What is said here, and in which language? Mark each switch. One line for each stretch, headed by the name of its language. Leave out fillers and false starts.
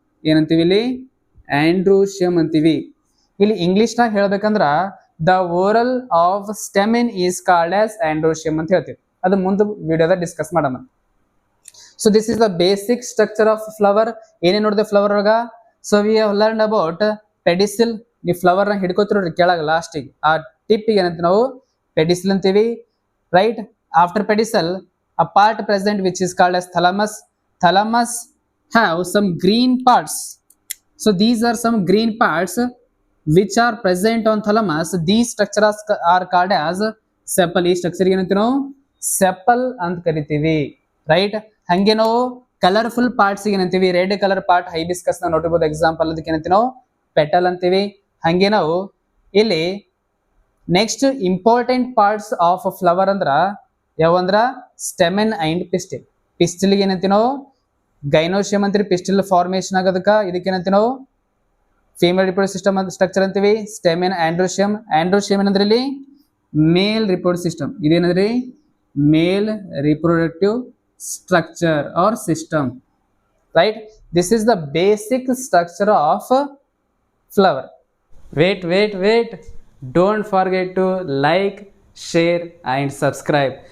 Kannada: ಏನಂತೀವಿ ಇಲ್ಲಿ ಆಂಡ್ರೋಶಿಯಮ್ ಅಂತೀವಿ. ಇಲ್ಲಿ ಇಂಗ್ಲಿಷ್ ನಾಗ ಹೇಳ್ಬೇಕಂದ್ರ
English: the whorl of stamen is called as androecium
Kannada: ಅಂತ ಹೇಳ್ತೀವಿ. ಅದು ಮುಂದೆ ವಿಡಿಯೋದ ಡಿಸ್ಕಸ್ ಮಾಡೋಣ.
English: So this is the basic structure of flower.
Kannada: ಏನೇನು ನೋಡಿದೆ ಫ್ಲವರ್ ಒಳಗ?
English: So we have learned about pedicel.
Kannada: ನೀವು ಫ್ಲವರ್ ನ ಹಿಡ್ಕೋತಿರೋರಿ ಕೆಳಗ ಲಾಸ್ಟಿಗೆ, ಆ ಟಿಪ್ಪಿಗೆ ಏನಂತ ನಾವು ಪೆಡಿಸಿಲ್ ಅಂತೀವಿ, right.
English: After pedicel a part present which is called as thalamus. Thalamus have some green parts. So these are some green parts which are present on thalamus. These structures are called as sepal.
Kannada: ಈ structure ಏನಂತೀವಿ ನಾವು sepal ಅಂತ ಕರಿತೀವಿ, right. ಹಂಗೆ ನಾವು colourful parts ಏನಂತೀವಿ, red colour part hibiscus ನ ನೋಡಿರ್ಬೋದು ಎಕ್ಸಾಂಪಲ್, ಅದಕ್ಕೆ ಏನಂತೀವಿ ನಾವು ಪೆಟಲ್ ಅಂತೀವಿ. ಹಂಗೆ ನಾವು ಇಲ್ಲಿ next important parts of flower ಅಂದ್ರ ಯಾವಂದ್ರ ಸ್ಟೆಮೆನ್ ಅಂಡ್ ಪಿಸ್ಟಿಲ್. ಪಿಸ್ಟಿಲ್ ಏನಂತೀವಿ ನಾವು ಗೈನೋಶಿಯಮ್ ಅಂತೀವಿ, ಪಿಸ್ಟಿಲ್ ಫಾರ್ಮೇಶನ್ ಆಗೋದಕ್ಕ. ಇದಕ್ಕೆ ಏನಂತೀವಿ ನಾವು ಫೀಮೇಲ್ ರಿಪ್ರೊಡಕ್ಟಿವ್ ಸಿಸ್ಟಮ್ ಅಂತ ಸ್ಟ್ರಕ್ಚರ್ ಅಂತೀವಿ. ಸ್ಟೆಮೆನ್ ಆಂಡ್ರೋಶಿಯಮ್. ಆಂಡ್ರೋಶಿಯಮ್ ಏನಂದ್ರೆ ಇಲ್ಲಿ male reproductive system.
English: ಇದೇನಂದ್ರಿ male reproductive structure or system, right. This is the basic structure of flower. Wait, don't forget to like, share and subscribe.